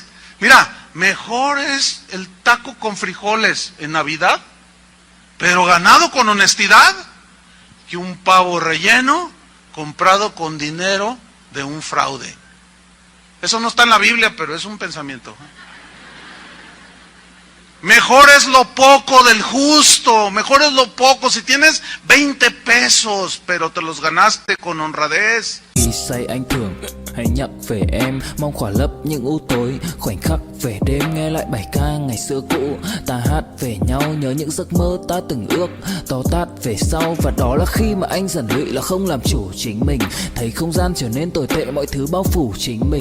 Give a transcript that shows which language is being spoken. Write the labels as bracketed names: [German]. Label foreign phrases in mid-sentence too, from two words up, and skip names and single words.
[Spanish] Mira, mejor es el taco con frijoles en Navidad, pero ganado con honestidad, que un pavo relleno comprado con dinero de un fraude. Eso no está en la Biblia, pero es un pensamiento. Mejor es lo poco del justo, mejor es lo poco. Si tienes 20 pesos, pero te los ganaste con honradez. [Vietnamese] Khi say anh thường hãy nhắc về em, mong khỏa lấp những u tối, khoảnh khắc về đêm nghe lại bài ca ngày xưa cũ. Ta hát về nhau nhớ những giấc mơ ta từng ước, to tát về sau và đó là khi mà anh dần lụy là không làm chủ chính mình. Thấy không gian trở nên tồi tệ, mọi thứ bao phủ chính mình.